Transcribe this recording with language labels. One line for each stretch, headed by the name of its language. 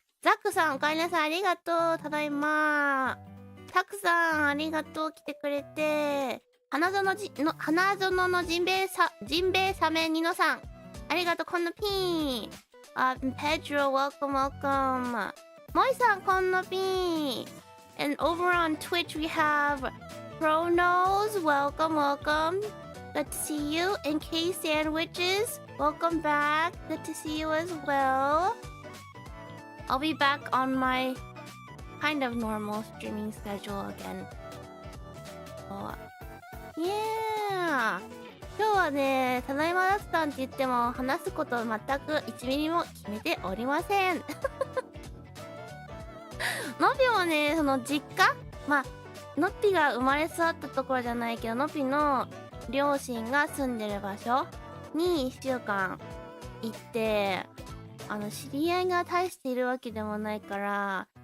Japanese: ザックさん、おかえりなさい。ありがとう。ただいま。タクさん、ありがとう。来てくれて。花園のジンベエサメニノさん、ありがとう。このピン。ペドロ、welcome。モイさん、このピン。
English: And over on Twitch, we have Chronos, welcome. Good to see you. And K Sandwiches, welcome back. Good to see you as well. I'll be back on my kind of normal streaming schedule again. Yeah!
Japanese: 今日はね、ただいま雑談って言っても話すことを全く1ミリも決めておりません。のっぴもね、その実家、のっぴが生まれ育ったところじゃないけど、のっぴの両親が住んでる場所に1週間行って、知り合いが大しているわけでもないから、